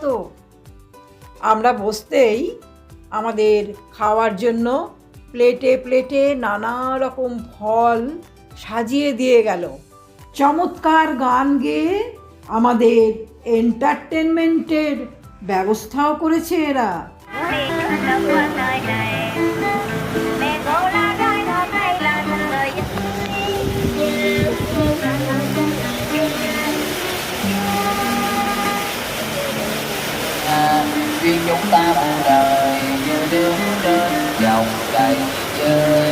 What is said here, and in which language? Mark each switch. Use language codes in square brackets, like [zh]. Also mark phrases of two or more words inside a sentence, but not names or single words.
[bn] আমরা বসতেই আমাদের খাওয়ার জন্য প্লেটে প্লেটে নানা রকম ফল সাজিয়ে দিয়ে গেল। চমৎকার গান গেয়ে আমাদের এন্টারটেনমেন্টের ব্যবস্থাও করেছে এরা। [vi] Duyên chúng ta một đời như đứng trên dòng chảy chơi.